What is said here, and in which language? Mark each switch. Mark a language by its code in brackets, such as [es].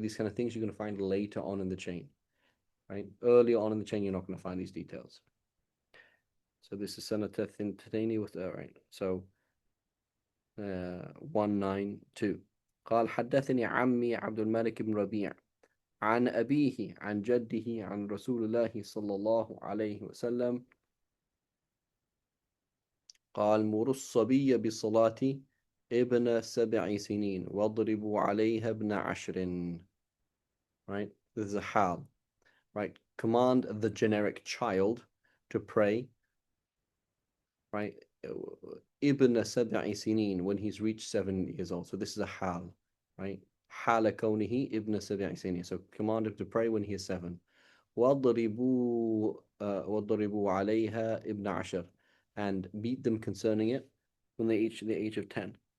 [en] These kind of things you're going to find later on in the chain, right? Earlier on in the chain, you're not going to find these details. So this is Sanata Thintani with right. So 192. [ar] قال حدثني عمي عبد الملك بن ربيع عن أبيه عن جده عن رسول الله صلى الله عليه وسلم قال مروا الصبي بالصلاة ابن 7 سنين واضربوا عليها ابن 10. [en] Right? This is a hal. Right? Command the generic child to pray. Right? [ar] Ibn 7 سنين, [en] when he's reached 7 years old. So this is a hal. Right? [ar] حال كونه ابن 7 سنين. [en] So command him to pray when he is 7. [ar] واضربوا عليها ابن 10, [en] and beat them concerning it when they reach the age of 10.